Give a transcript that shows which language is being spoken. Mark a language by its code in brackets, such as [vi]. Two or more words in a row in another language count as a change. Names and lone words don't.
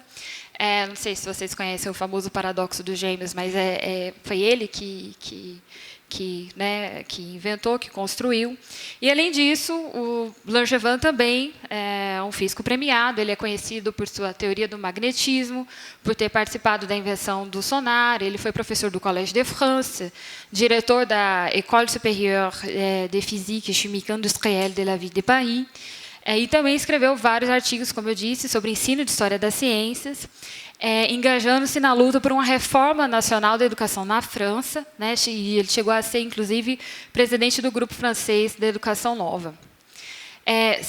[pt] Não sei se vocês conhecem o famoso paradoxo dos gêmeos, mas foi ele que inventou, que construiu. E, além disso, o Langevin também é um físico premiado. Ele é conhecido por sua teoria do magnetismo, por ter participado da invenção do sonar. Ele foi professor do Collège de France, diretor da École supérieure de physique et chimique industrielle de la ville de Paris. E também escreveu vários artigos, como eu disse, sobre ensino de história das ciências, engajando-se na luta por uma reforma nacional da educação na França, né, e ele chegou a ser, inclusive, presidente do grupo francês da Educação Nova.